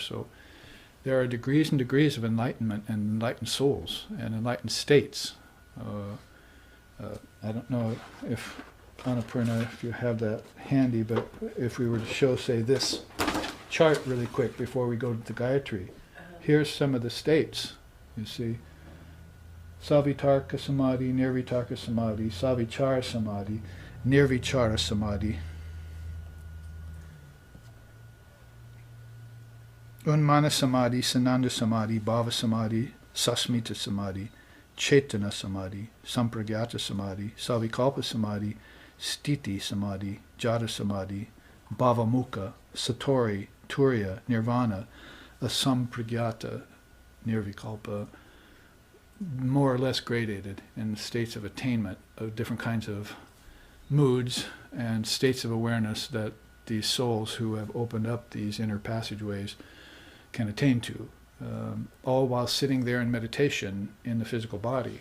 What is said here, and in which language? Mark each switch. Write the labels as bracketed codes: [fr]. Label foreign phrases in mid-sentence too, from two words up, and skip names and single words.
[en] So there are degrees and degrees of enlightenment and enlightened souls and enlightened states. I don't know if Annapurna, if you have that handy, but if we were to show, say, this chart really quick before we go to the Gayatri. Here's some of the states, you see. [sa] Savitarka Samadhi, Nirvitarka Samadhi, Savichara Samadhi, Nirvichara Samadhi. Unmana Samadhi, Sananda Samadhi, Bhava Samadhi, Sasmita Samadhi, Chaitana Samadhi, Sampragyata Samadhi, Savikalpa Samadhi, Stiti Samadhi, Jada Samadhi, Bhavamukha, Satori, Turiya, Nirvana, Asampragyata, Nirvikalpa, [en] more or less gradated in states of attainment of different kinds of moods and states of awareness that these souls who have opened up these inner passageways can attain to, all while sitting there in meditation in the physical body.